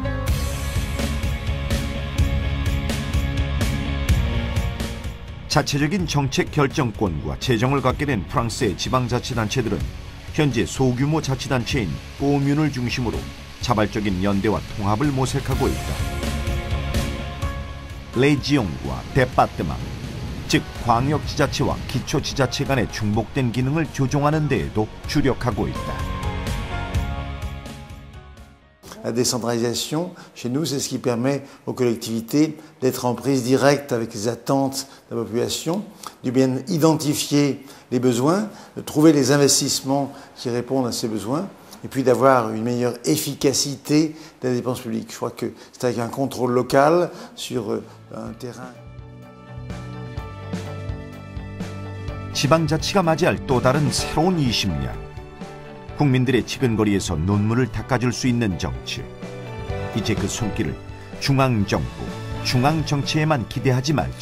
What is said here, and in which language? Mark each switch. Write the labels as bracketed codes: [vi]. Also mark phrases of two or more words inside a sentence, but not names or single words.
[ko] 자체적인 정책 결정권과 재정을 갖게 된 프랑스의 지방자치단체들은 현재 소규모 자치단체인 꼬뮌을 중심으로 자발적인 연대와 통합을 모색하고 있다. 레지옹과 데파르트망, 즉 광역지자체와 기초지자체 간의 중복된 기능을 조정하는 데에도 주력하고 있다. [fr] La décentralisation, chez nous, c'est ce qui permet aux collectivités d'être en prise directe avec les attentes de la population, de bien identifier les besoins, de trouver les investissements qui répondent à ces besoins, et puis d'avoir une meilleure efficacité des dépenses publiques. Je crois que c'est avec un contrôle local sur un terrain. [ko] 지방자치가 맞이할 또 다른 새로운 20년. 국민들의 지근거리에서 눈물을 닦아줄 수 있는 정치. 이제 그 손길을 중앙정부, 중앙정치에만 기대하지 말자.